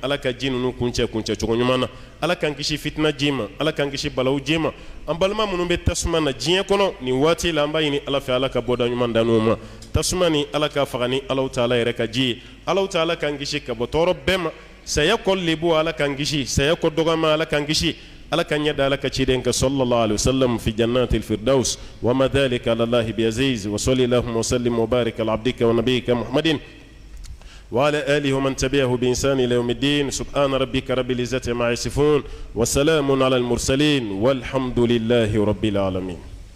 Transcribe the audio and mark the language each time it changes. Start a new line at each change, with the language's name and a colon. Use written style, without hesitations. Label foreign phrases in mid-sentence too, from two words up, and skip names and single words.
Bambara: Ala ka ji ninnu kuncɛ cogo ɲuman na Ala k'an kisi fitina ji ma Ala k'an kisi balawu ji ma an balima minnu bɛ tasuma na diɲɛ kɔnɔ nin waati la an b'a ɲini Ala fɛ Ala ka bɔda ɲuman dan n'u ma tasuma ni Ala ka faga ni Allahu Ta'ala yɛrɛ ka ji ye Allahu Ta'ala k'an kisi ka bɔ tɔɔrɔ bɛɛ ma saya kɔ lebu Ala k'an kisi saya kɔ dɔgɔma Ala k'an kisi Ala ka ɲɛda Ala ka ciden ka
Arabic: صلى الله عليه وسلم في جنة الفردوس وما ذلك على الله بعزيز وصلى الله وسلم وبارك على عبدك ونبيك محمد وعلى آله ومن تبعه بإنسان إلى يوم الدين سبحان ربك رب العزة عما يصفون وسلام على المرسلين والحمد لله رب العالمين